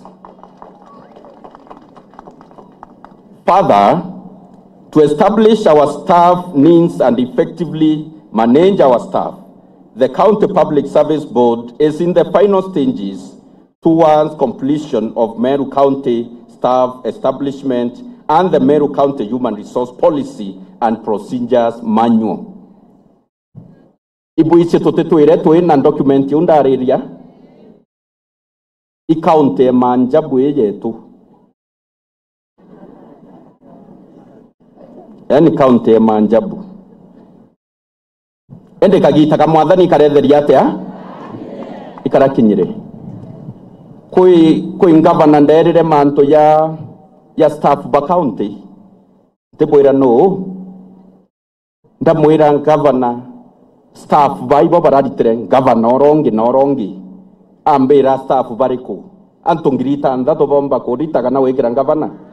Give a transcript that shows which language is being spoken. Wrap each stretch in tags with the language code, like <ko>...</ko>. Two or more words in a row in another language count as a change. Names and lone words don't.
<en>Further, to establish our staff needs and effectively manage our staff, the County Public Service Board is in the final stages towards completion of Meru County Staff Establishment and the Meru County Human Resource Policy and Procedures Manual.</en> <mer>Ibuiche tutetwire twina document yundariria ikaunti manjabu yetu, yani kaunti manjabu ende kagita kamwathani karetheria atia ikarakinyire kui ngavana nderire manto ya staff ba county tebwira no ndamwira ngavana staff baibo baraditire ngavana orongi ambira staff bariku antungirita ndato bomba kodita kana wekira ngavana</mer>